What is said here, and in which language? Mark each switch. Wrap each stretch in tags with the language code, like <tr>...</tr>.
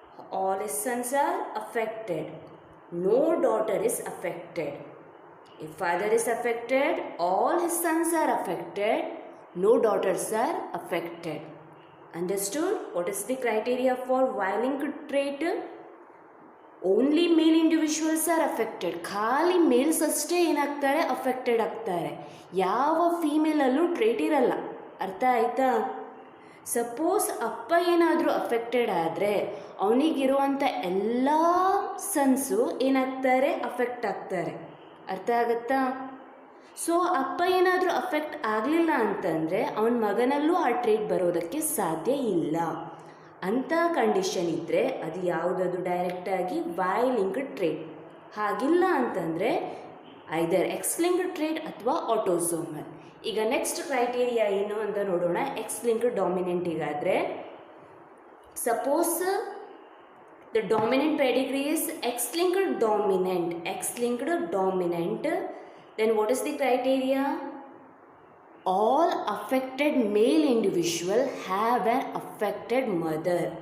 <en>All his sons are affected. No daughter is affected. If father is affected, all his sons are affected, no daughters are affected. Understood? What is the criteria for Y-linked trait? Only male individuals are affected.</en> <kn>ಖಾಲಿ mails ಅಷ್ಟೇ ಏನಾಗ್ತಾರೆ, affected ಆಗ್ತಾರೆ. ಯಾವ ಫೀಮೇಲಲ್ಲೂ trait ಇರಲ್ಲ. ಅರ್ಥ ಆಯ್ತಾ? Suppose ಅಪ್ಪ ಏನಾದರೂ ಅಫೆಕ್ಟೆಡ್ ಆದರೆ ಅವನಿಗಿರುವಂಥ ಎಲ್ಲ ಸನ್ಸು ಏನಾಗ್ತಾರೆ, ಅಫೆಕ್ಟ್ ಆಗ್ತಾರೆ. ಅರ್ಥ ಆಗುತ್ತಾ? ಸೊ ಅಪ್ಪ ಏನಾದರೂ ಅಫೆಕ್ಟ್ ಆಗಲಿಲ್ಲ ಅಂತಂದರೆ ಅವನ ಮಗನಲ್ಲೂ ಆ ಟ್ರೇಟ್ ಬರೋದಕ್ಕೆ ಸಾಧ್ಯ ಇಲ್ಲ. ಅಂಥ ಕಂಡೀಷನ್ ಇದ್ದರೆ ಅದು ಯಾವುದದು ಡೈರೆಕ್ಟಾಗಿ ವೈ ಲಿಂಕ್ಡ್ ಟ್ರೇಟ್. ಹಾಗಿಲ್ಲ ಅಂತಂದರೆ ಐದರ್ ಎಕ್ಸ್ ಲಿಂಕ್ಡ್ ಟ್ರೇಟ್ ಅಥವಾ ಆಟೋಸೋಮಲ್. ಈಗ ನೆಕ್ಸ್ಟ್ ಕ್ರೈಟೀರಿಯಾ ಏನು ಅಂತ ನೋಡೋಣ.</kn> <en>X linked ಡಾಮಿನೆಂಟಿಗಾದರೆ suppose the dominant pedigree is X linked dominant. X linked dominant. Then what is the criteria? All affected male individual have an affected mother.</en>